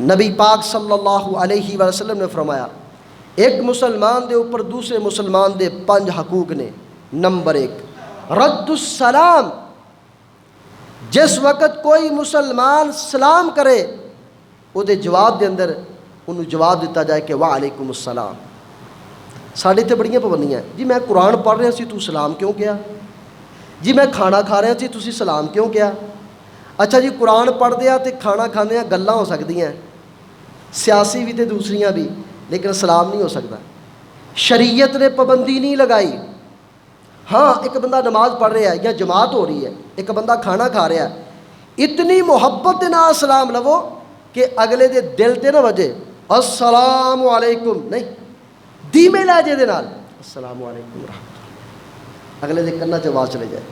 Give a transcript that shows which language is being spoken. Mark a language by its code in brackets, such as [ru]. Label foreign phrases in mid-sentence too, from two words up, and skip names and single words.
[pa] نبی پاک [ar] صلی اللہ علیہ وآلہ وسلم [pa] نے فرمایا، ایک مسلمان دے اوپر دوسرے مسلمان دے 5 حقوق نے۔ نمبر 1 [ar] رد السلام، [pa] جس وقت کوئی مسلمان سلام کرے وہ دے جواب دے اندر انہوں جواب دیتا جائے کہ [ar] وعلیکم السلام۔ [pa] ساڑھے تے بڑیاں پابندیاں ہیں، جی میں قرآن پڑھ رہا سی تو سلام کیوں کیا؟ جی میں کھانا کھا رہا سی تسی سلام کیوں کیا؟ اچھا جی قرآن پڑھ دیا تے کھانا کھانے گلاں ہو سکتی ہیں، سیاسی بھی تے دوسریاں بھی، لیکن سلام نہیں ہو سکتا۔ شریعت نے پابندی نہیں لگائی۔ ہاں ایک بندہ نماز پڑھ رہا ہے یا جماعت ہو رہی ہے، ایک بندہ کھانا کھا رہا ہے، اتنی محبت دے نال سلام لو کہ اگلے دے دل تے نہ وجے [ar] السلام علیکم، [pa] نہیں دھیمے لہجے دے نال [ar] السلام علیکم رحمۃ اللہ، [pa] اگلے دے کنا چ آواز چلے جائے۔